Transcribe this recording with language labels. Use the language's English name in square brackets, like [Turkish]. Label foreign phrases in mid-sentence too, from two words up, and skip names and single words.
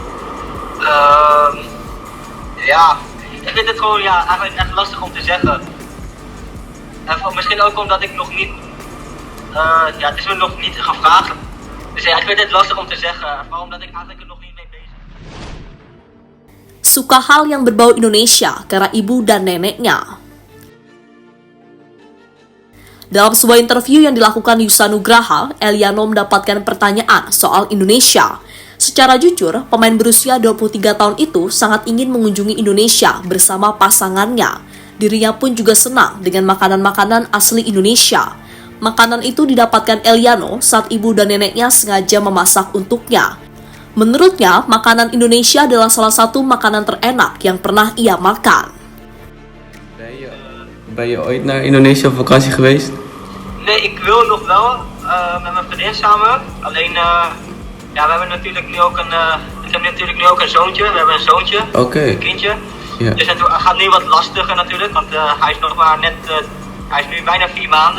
[Dutch] Ja, ik vind het gewoon eigenlijk echt lastig om te zeggen. En misschien ook omdat ik nog niet... het is me nog niet gevraagd. Dus ja, ik vind het lastig om te zeggen. Vooral omdat ik eigenlijk er nog niet mee bezig ben. [Indonesian] Suka hal yang berbau Indonesia karena ibu dan neneknya. Dalam sebuah interview yang dilakukan Yuksa Nugraha, Eliano mendapatkan pertanyaan soal Indonesia. Secara jujur, pemain berusia 23 tahun itu sangat ingin mengunjungi Indonesia bersama pasangannya. Dirinya pun juga senang dengan makanan-makanan asli Indonesia. Makanan itu didapatkan Eliano saat ibu dan neneknya sengaja memasak untuknya. Menurutnya, makanan Indonesia adalah salah satu makanan terenak yang pernah ia makan. [Dutch] Ben je ooit naar Indonesië op vakantie geweest? Nee, ik wil nog wel met mijn vriendin samen. Alleen, we hebben natuurlijk nu ook ik heb natuurlijk nu ook een zoontje. We hebben een zoontje, een kindje. Ja. Dus het gaat nu wat lastiger natuurlijk, want hij is nog maar net, hij is nu bijna 4 maanden.